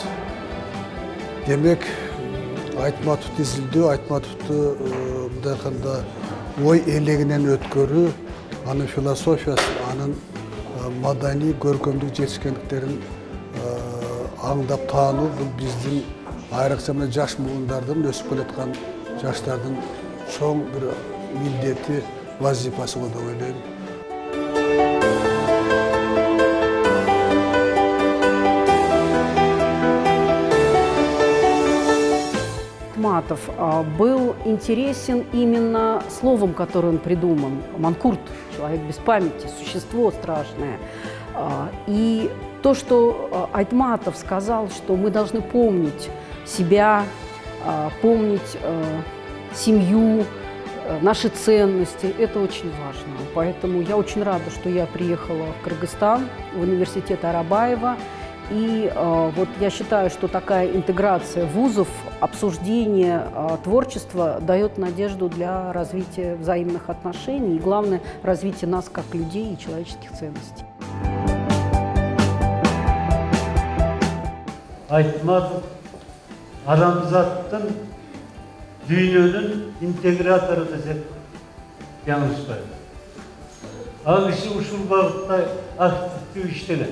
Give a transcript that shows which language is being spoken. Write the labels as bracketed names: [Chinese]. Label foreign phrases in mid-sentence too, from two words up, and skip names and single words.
[Kyrgyz] Демек, Айтматовду изилдөө, Айтматовду мындай айтканда ой элегинен өткөрүү, анын философиясын, анын маданий көркөмдүк жетишкендиктерин аңдап таануу бул биздин айрыкча мына жаш муундардын, өсүп келаткан жаштардын чоң бир милдети, вазифасы болуп деп ойлойм. [Russian] Айтматов был интересен именно словом, которое он придумал. Манкурт, человек без памяти, существо страшное. И то, что Айтматов сказал, что мы должны помнить себя, помнить семью, наши ценности, это очень важно. Поэтому я очень рада, что я приехала в Кыргызстан, в университет Арабаева. И вот я считаю, что такая интеграция вузов, обсуждение творчества дает надежду для развития взаимных отношений и, главное, развития нас как людей и человеческих ценностей. [Kyrgyz] Айтматов адамзаттын дүйнөнүн интегратору десек жаңылышпайбыз. Ал киши ушул багытта активдүү иштеген.